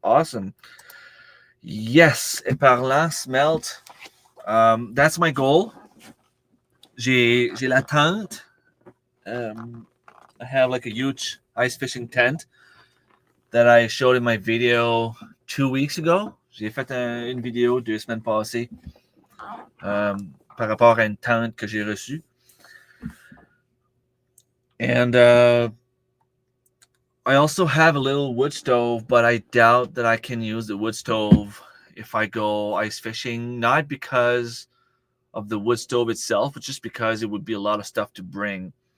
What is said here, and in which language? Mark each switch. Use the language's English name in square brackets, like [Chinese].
[English] Awesome. Yes, éparlant, smelt. That's my goal. [French] J'ai la tente. [English] I have like a huge ice fishing tent that I showed in my video 2 weeks ago. [French] J'ai fait une vidéo 2 semaines passées par rapport à une tente que j'ai reçue. [English] And I also have a little wood stove, but I doubt that I can use the wood stove if I go ice fishing, not because of the wood stove itself, but just because it would be a lot of stuff to bring.